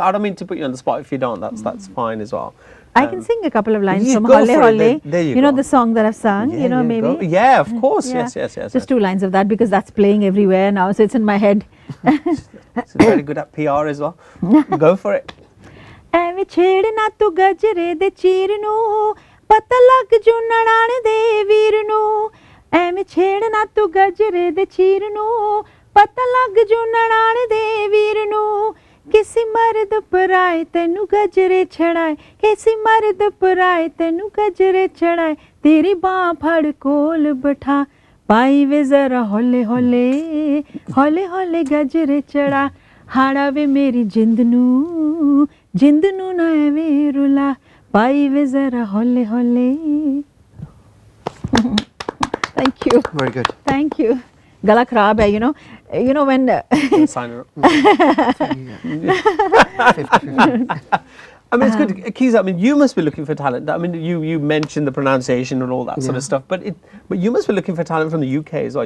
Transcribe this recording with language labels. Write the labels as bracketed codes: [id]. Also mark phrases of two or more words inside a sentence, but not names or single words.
[en] I don't mean to put you on the spot. If you don't, that's fine as well. I can sing a couple of lines from go Holle for it. Holle. There you go. The song that I've sung. Maybe. Go. Yeah, of course. Yes. Just 2 lines of that because that's playing everywhere now, so it's in my head. It's very good at PR as well. Go for it. [pa] ਐਵੇਂ ਛੇੜਨਾ ਤੂੰ ਗਜਰੇ ਦੇ ਚੀਰ ਨੂੰ ਪਤਾ ਲੱਗ ਜੂ ਨਣਾਣ ਦੇ ਵੀਰ ਨੂੰ ਐਵੇਂ ਛੇੜਨਾ ਤੂੰ ਗਜਰੇ ਦੇ ਚੀਰ ਨੂੰ ਪਤਾ ਲੱਗ ਜੂ ਨਣਾਣ ਦੇ ਵੀਰ ਨੂੰ ਕਿਸੇ ਮਰਦ ਪਰਾਏ ਤੈਨੂੰ ਗਜਰੇ ਛੜਾਏ ਕਿਸੇ ਮਰਦ ਪਰਾਏ ਤੈਨੂੰ ਗਜਰੇ ਛੜਾਏ ਤੇਰੀ ਬਾਹ ਫੜ ਕੋਲ ਬਿਠਾ ਪਾਈ ਵੇ ਜ਼ਰਾ ਹੌਲੇ ਹੌਲੇ ਹੌਲੇ ਹੌਲੇ ਗਜਰੇ ਚੜਾ ਹਾੜਾਵੇ ਮੇਰੀ ਜਿੰਦ ਨੂੰ ਨਾ ਐਵੇਂ ਰੁਲਾ ਪਾਈ ਵੇ ਜ਼ਰਾ ਹੌਲੇ ਹੌਲੇ. [en] Thank you. Very good. Thank you. [hi] गला खराब है, [en] you know when Sign her up. I mean, it's good. Kheza, I mean, you must be looking for talent. I mean, you mentioned the pronunciation and all that sort of stuff, but you must be looking for talent from the UK as well.